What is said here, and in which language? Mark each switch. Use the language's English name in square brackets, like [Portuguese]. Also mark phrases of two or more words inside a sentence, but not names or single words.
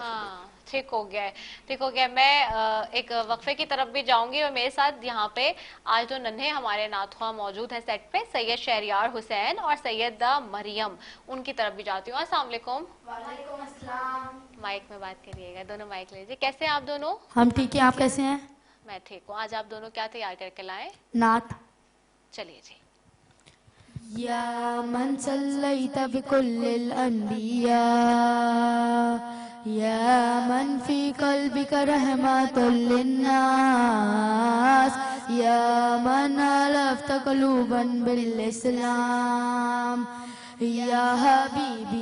[Urdu] ٹھیک ہو گیا، میں ایک وقفے کی طرف بھی جاؤں گی، اور میرے ساتھ یہاں پہ آج جو ننھے ہمارے نعت خواں موجود ہیں سیٹ پہ، سید شہریار حسین اور سیدہ مریم، ان کی طرف بھی جاتی ہوں۔ [Arabic] السلام علیکم۔ وعلیکم السلام۔ [Urdu] مائک میں بات کریے گا، دونوں مائک لیجیے۔ کیسے ہیں آپ دونوں؟ ہم ٹھیک ہیں، آپ کیسے ہیں؟ میں ٹھیک ہوں۔ آج آپ دونوں کیا تیار کر کے لائیں؟ نعت۔ چلیے جی۔ [Arabic] یا من صلیت بکل الانبیاء، یا من فی قلبک رحمت للناس، یا من علفت قلوبا بالاسلام، یا حبیبی